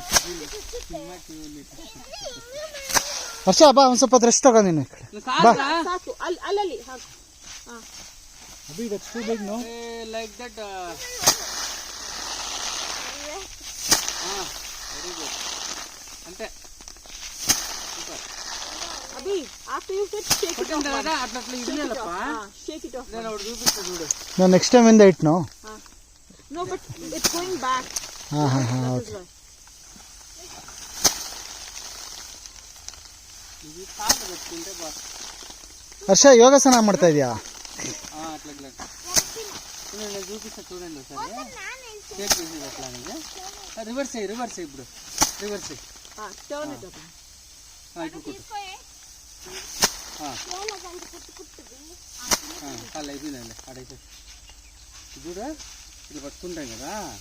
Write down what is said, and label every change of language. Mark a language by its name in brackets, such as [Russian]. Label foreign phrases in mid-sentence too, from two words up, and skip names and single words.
[Kannada] ಹರ್ಷ ಬಾ ಒಂದು ಸ್ವಲ್ಪ ರೆಸ್ಟ್ ತಗೋ ನೀನು ಬಾ. ಸಾಕು ಅಲ್ಲಿ ಹಾಕು. [English] ಅಭಿ that's too big no like that. very good ಅಂತೆ. ಅಭಿ after you set shake it off. [Kannada] ಅಟ್లా ಇದನ್ನಲ್ಲಪ್ಪ [English] shake it off. [Kannada] ನಾನು ಅವ್ರು [Telugu] చూపిస్తా చూడు. [English] No, next time when they eat no. No, but it's going back. Okay. [Telugu] ఇది కాదు పెట్టుకుంటే బా. [Kannada] ಹರ್ಷ ಯೋಗಾಸನ ಮಾಡ್ತಾ ಇದೀಯಾ? [Telugu] అట్లా నేను చూపిస్తా చూడండి ఒకసారి. షేక్ చేసి అట్లా అనేది రివర్స్ అయ్యి ఇప్పుడు రివర్స్ అయ్యి [English] turn it up. [Telugu] అలా అయిపోయిందండి అడైతే చూడు ఇది పట్టుకుంటాం కదా.